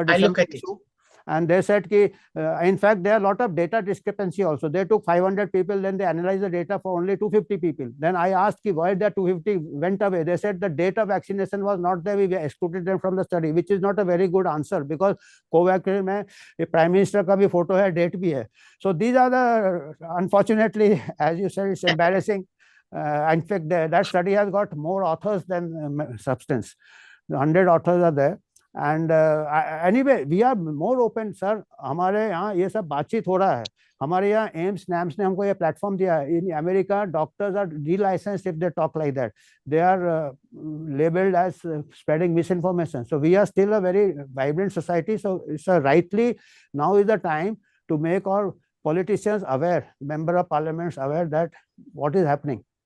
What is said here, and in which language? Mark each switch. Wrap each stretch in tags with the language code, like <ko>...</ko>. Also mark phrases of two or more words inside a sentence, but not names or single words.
<en>I look December at it. issue. And they said, in fact, there are a lot of data discrepancy also. They took 500 people, then they analyzed the data for only 250 people. Then I asked why the 250 went away. They said the date of vaccination was not there. We excluded them from the study, which is not a very good answer, because</en> <hi>Covaxin mein</hi> <en>Prime Minister</en> <hi>ka bhi photo hai, date bhi hai.</hi> <en>So these are the, unfortunately, as you said, it's embarrassing. In fact, that study has got more authors than substance. 100 authors are there. And anyway, we are more open, sir.</en> <hi>हमारे यहाँ ये सब बातचीत हो रहा है. हमारे यहाँ AIIMS-NAMS ने हमको ये प्लेटफॉर्म दिया है.</hi> <en>In America, doctors are delicensed if they talk like that. They are labeled as spreading misinformation. So we are still a very vibrant society. So it's rightly now is the time to make our politicians aware, member of parliaments aware that what is happening.</en>